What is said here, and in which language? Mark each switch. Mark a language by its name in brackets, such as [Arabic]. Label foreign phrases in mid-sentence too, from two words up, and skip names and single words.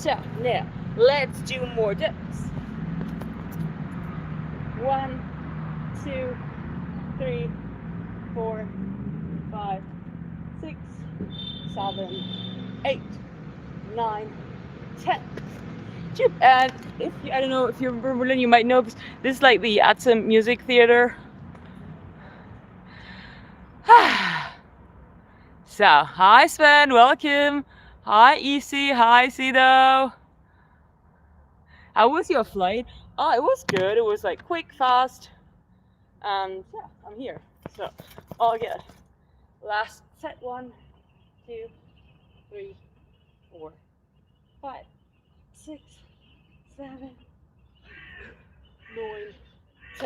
[English] So now, let's do more dips. 1, 2, 3, 4, 5, 6, 7, 8, 9, 10. And if you, I don't know if you're from Berlin, you might know this is like the Atzim Music Theater. So, hi Sven, welcome. Hi Isi, hi Sido. How was your flight? Oh, it was good. It was like quick, fast. And yeah, I'm here. So, all good. Last set. 1, 2, 3, 4, 5, 6, 7, 9, 10.